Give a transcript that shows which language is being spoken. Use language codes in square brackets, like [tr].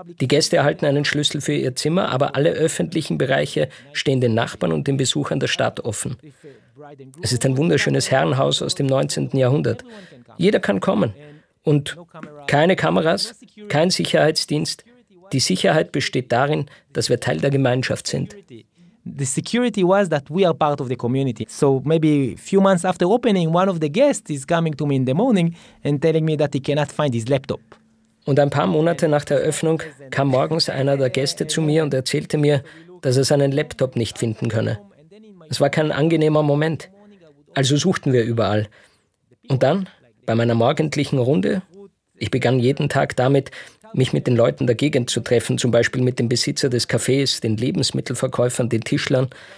[de] Die Gäste erhalten einen Schlüssel für ihr Zimmer, aber alle öffentlichen Bereiche stehen den Nachbarn und den Besuchern der Stadt offen. Es ist ein wunderschönes Herrenhaus aus dem 19. Jahrhundert. Jeder kann kommen. Und keine Kameras, kein Sicherheitsdienst. Die Sicherheit besteht darin, dass wir Teil der Gemeinschaft sind. [en] The security was that we are part of the community. So maybe a few months after opening, one of the guests is coming to me in the morning and telling me that he cannot find his laptop. [de] Und ein paar Monate nach der Öffnung kam morgens einer der Gäste zu mir und erzählte mir, dass er seinen Laptop nicht finden könne. Es war kein angenehmer Moment. Also suchten wir überall. Und dann, bei meiner morgendlichen Runde, ich begann jeden Tag damit, mich mit den Leuten der Gegend zu treffen, zum Beispiel mit dem Besitzer des Cafés, den Lebensmittelverkäufern, den Tischlern.